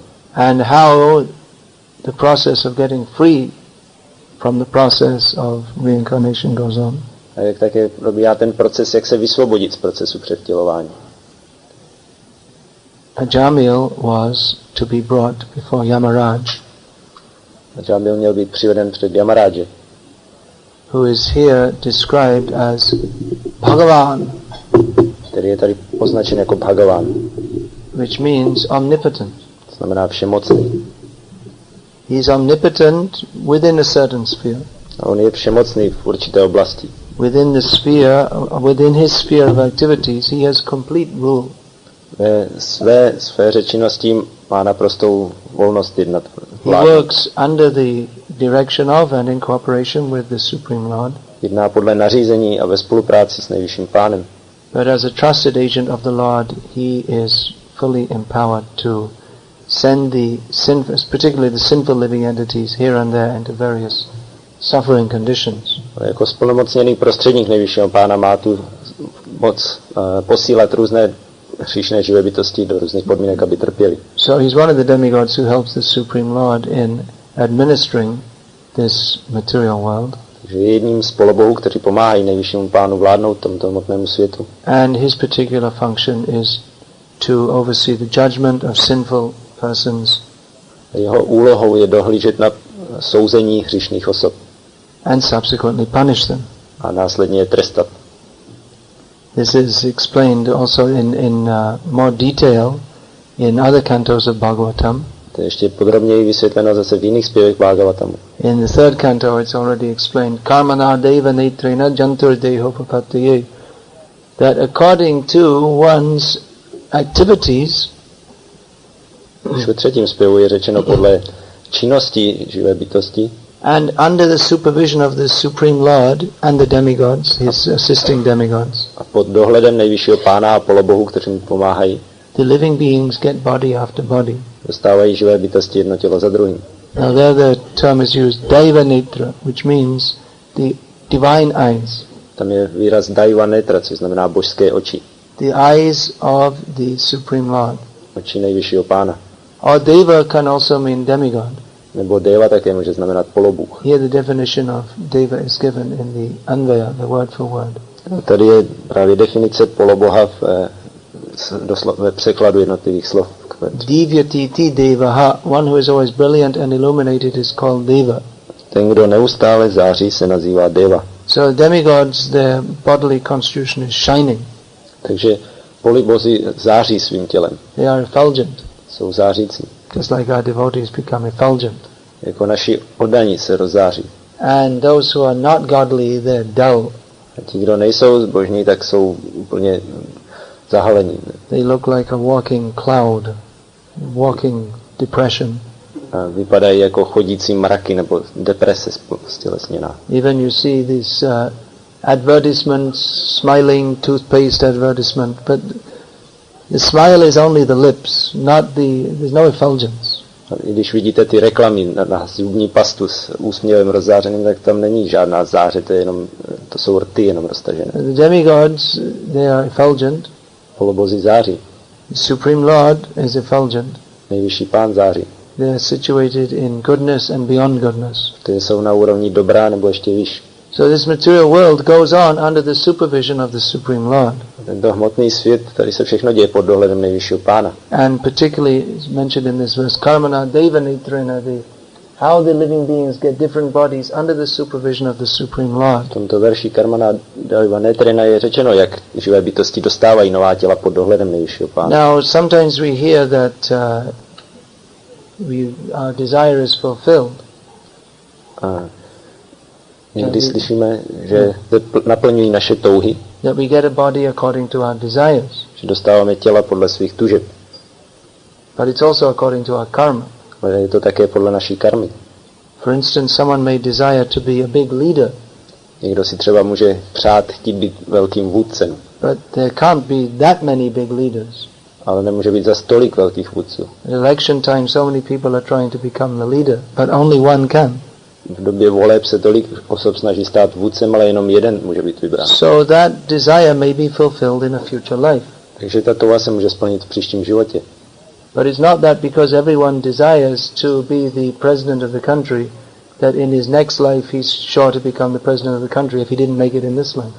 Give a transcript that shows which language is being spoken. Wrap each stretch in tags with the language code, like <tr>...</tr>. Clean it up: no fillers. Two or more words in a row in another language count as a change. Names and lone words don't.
<en>And how the process of getting free from the process of reincarnation goes on.</en> <cs>A jak také probíhá ten proces, jak se vysvobodit z procesu převtělování.</cs> <en>Ajamil was to be brought before Yamaraj.</en> <cs>Ajamil měl být přiveden před Yamaráže.</cs> <en>Who is here described as Bhagavan.</en> <cs>Který je tady označen jako Bhagavan.</cs> <en>Which means omnipotent.</en> <cs>To znamená všemocný.</cs> <en>He is omnipotent within a certain sphere.</en> <cs>A on je všemocný v určité oblasti.</cs> <en>Within his sphere of activities, he has complete rule.</en> <cs>Ve své sféře činností má naprostou volnost jednat.</cs> <en>He works under the direction of and in cooperation with the Supreme Lord.</en> <cs>Jedná podle nařízení a ve spolupráci s nejvyšším pánem.</cs> <en>But as a trusted agent of the Lord, he is fully empowered to send particularly the sinful living entities here and there into various suffering conditions.</en> <cs>Jako splnomocněný prostředník nejvyššího pána má tu moc posílat různé hříšné živé bytosti do různých podmínek, aby trpěli.</cs> <en>So he's one of the demigods who helps the Supreme Lord in administering this material world.</en> <cs>Takže je jedním z polobohů, kteří pomáhají nejvyššímu pánu vládnout tomuto hmotnému světu.</cs> <en>And his particular function is to oversee the judgment of sinful persons.</en> <cs>Jeho úlohou je dohlížet na souzení hříšných osob.</cs> <en>And subsequently punish them.</en> <cs>A následně je trestat.</cs> <en>This is explained also in more detail in other cantos of Bhagavatam.</en> <cs>To je ještě podrobněji vysvětleno zase v jiných zpěvech Bhagavatamu.</cs> <en>In the third canto it's already explained</en> <sa>कर्मणा देव नेत्रेण जन्तुर् देहो पपत्तये,</sa> <en>that according to one's activities,</en> <cs>už ve třetím zpěvu je řečeno podle činnosti živé bytosti</cs> <en>and under the supervision of the Supreme Lord and the demigods, his assisting demigods,</en> <cs>a pod dohledem nejvyššího pána a polobohů, kteří mu pomáhají,</cs> <en>the living beings get body after body.</en> <cs>Dostávají živé bytosti jedno tělo za druhým.</cs> <en>Now there the term is used</en> <sa>दैव नेत्र,</sa> <en>which means the divine eyes.</en> <cs>Tam je výraz</cs> <sa>दैव नेत्र,</sa> <cs>což znamená božské oči.</cs> <en>The eyes of the Supreme Lord.</en> <cs>Oči nejvyššího pána.</cs> <en>Or Deva can also mean demigod.</en> <cs>Nebo Deva také může znamenat polobůh.</cs> <en>Here the definition of Deva is given in the Anvaya, the word for word.</en> <cs>Tady je právě definice poloboha ve překladu jednotlivých slov.</cs> <sa>दीव्यतीति देवः,</sa> <en>one who is always brilliant and illuminated is called Deva.</en> <cs>Ten, kdo neustále září, se nazývá Deva.</cs> <en>So demigods, their bodily constitution is shining.</en> <cs>Takže polibozi září svým tělem.</cs> <en>They are effulgent.</en> <cs>Jsou zářící.</cs> <en>Just like our devotees become effulgent.</en> <cs>Jako naši oddaní se rozzáří.</cs> <en>And those who are not godly, they're dull.</en> <cs>A ti, kdo nejsou zbožní, tak jsou úplně zahalení.</cs> <en>They look like a walking cloud, walking depression.</en> <cs>A vypadají jako chodící mraky nebo deprese stělesněná.</cs> <en>Even you see these advertisements, smiling toothpaste advertisement, but the smile is only the lips, there's no effulgence.</en> <cs>I když vidíte ty reklamy na zubní pastu s úsměvem rozzářeným, tak tam není žádná záře, to jsou rty jenom roztažené.</cs> <en>The demigods, they are effulgent.</en> <cs>Polobozi září.</cs> <en>The Supreme Lord is effulgent.</en> <cs>Nejvyšší pán září.</cs> <en>They are situated in goodness and beyond goodness.</en> <cs>Ty jsou na úrovni dobrá nebo ještě výš.</cs> <en>So this material world goes on under the supervision of the Supreme Lord.</en> <cs>Tento hmotný svět, tady se všechno děje pod dohledem nejvyššího pána.</cs> <en>And particularly is mentioned in this verse,</en> <sa>कर्मणा देव नेत्रेण,</sa> <en>how the living beings get different bodies under the supervision of the Supreme Lord.</en> <cs>V tomto verši</cs> <sa>कर्मणा देव नेत्रेण</sa> <cs>je řečeno, jak živé bytosti dostávají nová těla pod dohledem nejvyššího pána.</cs> <en>Now sometimes we hear that our desire is fulfilled.</en> <cs>Někdy slyšíme, že naplňují naše touhy.</cs> <en>That we get a body according to our desires.</en> <cs>Že dostáváme těla podle svých tužeb.</cs> <en>But it's also according to our karma.</en> <cs>Ale je to také podle naší karmy.</cs> <en>For instance, someone may desire to be a big leader.</en> <cs>Někdo si třeba může chtít být velkým vůdcem.</cs> <en>But there can't be that many big leaders.</en> <cs>Ale nemůže být za tolik velkých vůdců.</cs> <en>At election time, so many people are trying to become the leader, but only one can.</en> <cs>V době voleb se tolik osob snaží stát vůdcem, ale jenom jeden může být vybrán.</cs> <en>So that desire may be fulfilled in a future life.</en> <cs>Takže ta touha se může splnit v příštím životě.</cs> <en>But it's not that because everyone desires to be the president of the country, that in his next life he's sure to become the president of the country if he didn't make it in this life.</en>